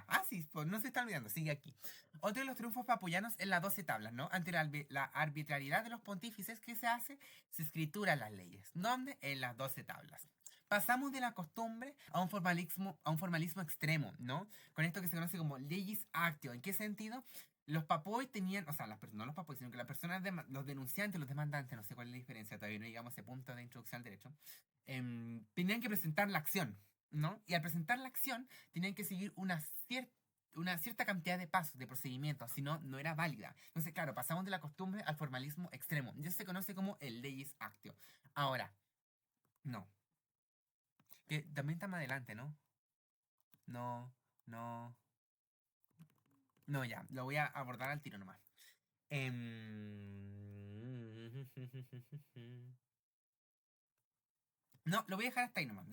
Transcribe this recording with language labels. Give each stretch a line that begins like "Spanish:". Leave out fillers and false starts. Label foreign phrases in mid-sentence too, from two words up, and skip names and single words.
Spanish: Ah, sí, pues no se está olvidando, sigue aquí. Otro de los triunfos papuyanos es las 12 tablas, ¿no? Ante la arbitrariedad de los pontífices, ¿qué se hace? Se escrituran las leyes. ¿Dónde? En las 12 tablas. Pasamos de la costumbre a un formalismo extremo, ¿no? Con esto que se conoce como
Latin: legis actio.
Spanish: ¿En qué sentido? Los papoy tenían, o sea, no los papoy, sino que las personas, los denunciantes, los demandantes, no sé cuál es la diferencia, todavía no llegamos a ese punto de introducción al derecho, tenían que presentar la acción, ¿no? Y al presentar la acción, tenían que seguir una cierta cantidad de pasos, de procedimientos, si no, no era válida. Entonces, claro, pasamos de la costumbre al formalismo extremo. Y eso se conoce como el
Latin: legis actio.
Spanish: Ahora, no. Que también está más adelante, ¿no? No, no. No, ya, lo voy a abordar al tiro nomás. Em, No, lo voy a dejar hasta ahí nomás.